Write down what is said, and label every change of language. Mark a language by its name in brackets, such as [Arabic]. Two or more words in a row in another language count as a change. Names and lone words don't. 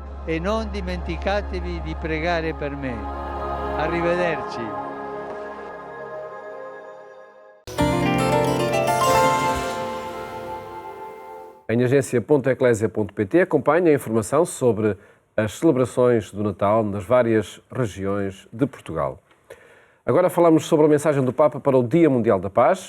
[Italian] e non dimenticatevi di pregare per me. Arrivederci. [Portuguese] Em agência.eclésia.pt acompanha a informação sobre as celebrações do Natal nas várias regiões de Portugal. Agora falamos sobre a mensagem do Papa para o Dia Mundial da Paz.